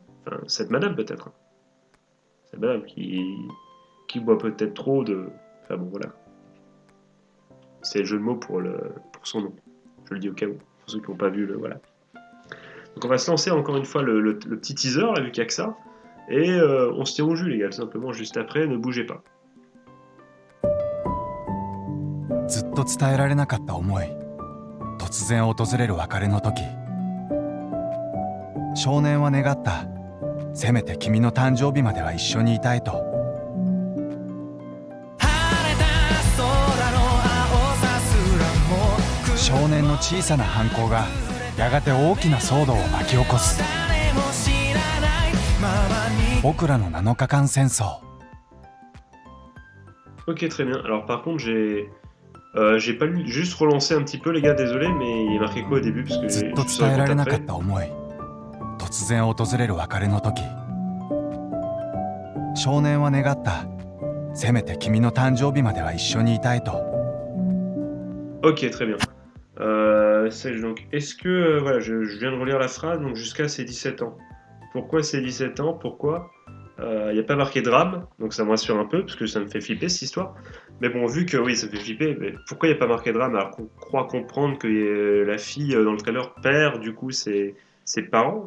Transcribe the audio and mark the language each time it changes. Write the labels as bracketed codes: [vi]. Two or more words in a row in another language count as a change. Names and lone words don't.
[fr] Enfin, cette madame peut-être. Cette madame qui boit peut-être trop de... Enfin bon voilà. C'est le jeu de mots pour son nom. Je le dis au cas où, pour ceux qui n'ont pas vu le... Voilà. Donc on va se lancer encore une fois le petit teaser, là, vu qu'il n'y a que ça. Et on se tient au jus les gars, tout simplement juste après, ne bougez pas. [ja] ずっと伝えられなかった思い、突然訪れる別れの時、少年は願った。せめて君の誕生日までは一緒にいたいと。少年の小さな反抗がやがて大きな騒動を巻き起こす。僕らの7日間戦争。 [fr] Ok, très bien. Alors par contre, j'ai pas lu, juste relancé un petit peu les gars, désolé, mais il est marqué quoi au début parce que [ja] ずっと伝えられなかった思い、突然訪れる別れの時、少年は願った。せめて君の誕生日までは一緒にいたいと。 [fr] Ok, très bien. Donc, est-ce que voilà, je viens de relire la phrase, donc jusqu'à ses 17 ans. Pourquoi ses 17 ans? Pourquoi il n'y a pas marqué drame, donc ça me rassure un peu, parce que ça me fait flipper cette histoire. Mais bon, vu que oui, ça fait flipper, mais pourquoi il n'y a pas marqué drame alors qu'on croit comprendre que la fille dans le trailer perd du coup ses parents?